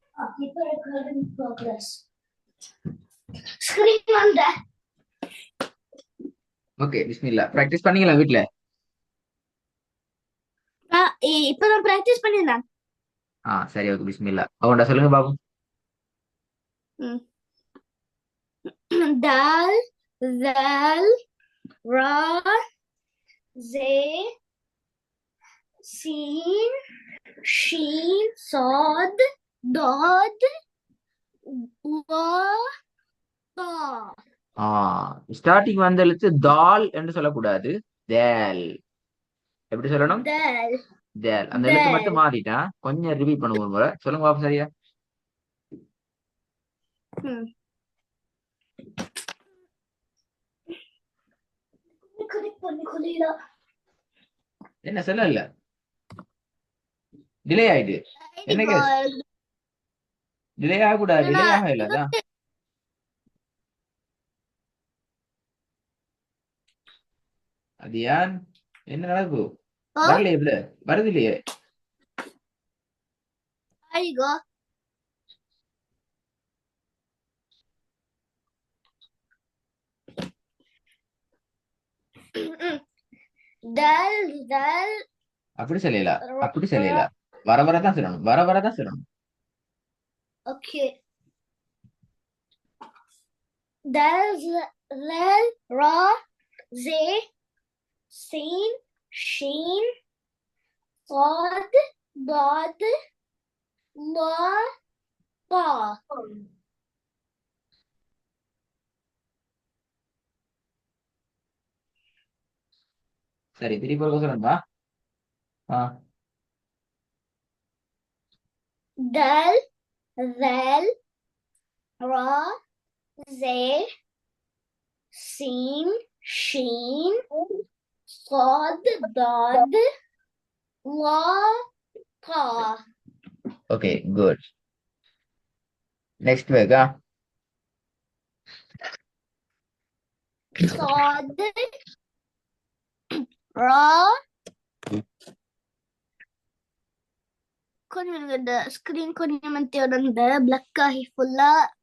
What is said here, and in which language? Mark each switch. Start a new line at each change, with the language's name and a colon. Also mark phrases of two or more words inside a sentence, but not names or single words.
Tamil: இப்போ
English: recording progress screen
Tamil: வந்த ஓகே பிஸ்மில்லா பிராக்டிஸ் பண்ணீங்களா வீட்ல? இப்பதான் பிராக்டிஸ் பண்ணிருந்தேன். சரி ஓகே பிஸ்மில்லா. அவன்டா சொல்லுங்க பாப்போம்.
Arabic: دال ذال را زي سين شين صاد ضاد ظا طا.
Tamil: ஸ்டார்டிங் வந்த எழுத்து தால் என்று சொல்லக்கூடாது, தேல். எப்படி சொல்லணும்?
Arabic: دال
Tamil: தேல். அந்த எழுத்து
Arabic: دال
Tamil: மட்டும் மாறிட்டான். கொஞ்சம் ரிப்பீட் பண்ணுவோம் ஒரு முறை. சொல்லுங்க பாப்போம் சரியா? என்ன சொல்ல இல்ல, டிலே ஆயிட்டு. என்ன கேஸ்? டிலே ஆகக்கூடாது, டிலே ஆக இல்லதான். அது ஏன் என்ன நடக்கும்? வரலையே இதுல, வருது இல்லையே.
Arabic: ايوه دال دال
Tamil: அப்படி சொல்லல, அப்படி சொல்லல. வர வரதான் சொல்லணும், வர வரதான் சொல்லணும்.
Arabic: اوكي دال ذال را زي سين شين صاد ضاد لا طا.
Tamil: சரி திருப்பி ஒரு சொல்லணும்பா.
Arabic: دال ذال را زي سين شين صاد ضاد لا طا.
English: OK good. Next
Tamil: வேகா.
Arabic: صاد را
Tamil: கொஞ்சம் இந்த ஸ்கிரீன் கொஞ்சம் இந்த பிளாக் ஆகி ஃபுல்லா.